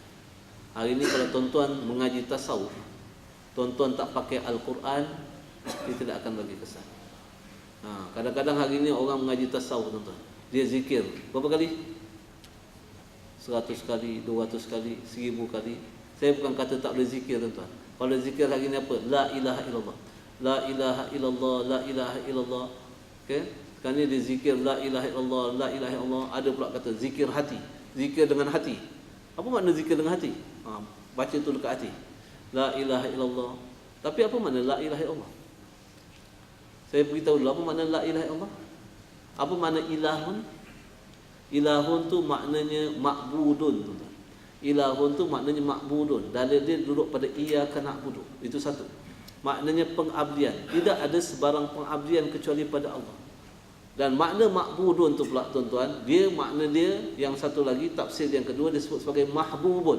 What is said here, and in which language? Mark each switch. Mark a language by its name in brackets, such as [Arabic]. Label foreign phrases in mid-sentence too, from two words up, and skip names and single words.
[Malay] Hari ini kalau tuan-tuan mengaji tasawuf, tuan-tuan tak pakai Al-Quran, dia tidak akan bagi kesan. Kadang-kadang hari ini orang mengaji tasawuf tuan-tuan, dia zikir berapa kali? 100 kali, 200 kali, 1000 kali. Saya bukan kata tak boleh zikir tuan-tuan. Kalau zikir hari ini apa? [Arabic] لا إله إلا الله، لا إله إلا الله، لا إله إلا الله. [Malay] Okey? Sekarang ni dia zikir [Arabic] لا إله إلا الله، لا إله إلا الله. [Malay] Ada pula kata zikir hati, zikir dengan hati. Apa makna zikir dengan hati? Baca tu dekat hati. [Arabic] لا إله إلا الله. [Malay] Tapi apa makna [Arabic] لا إله إلا الله? [Malay] Saya beritahu dulu apa makna [Arabic] لا إله إلا الله. [Malay] Apa makna ilahun? Ilahun tu maknanya ma'budun, tuan-tuan. Ilahun tu maknanya ma'budun. Dalil dia duduk pada [Arabic] إياك نعبد. [Malay] Itu satu. Maknanya pengabdian. Tidak ada sebarang pengabdian kecuali pada Allah. Dan makna ma'budun tu pula tuan-tuan, dia makna dia yang satu lagi, tafsir yang kedua disebut sebagai mahbubun.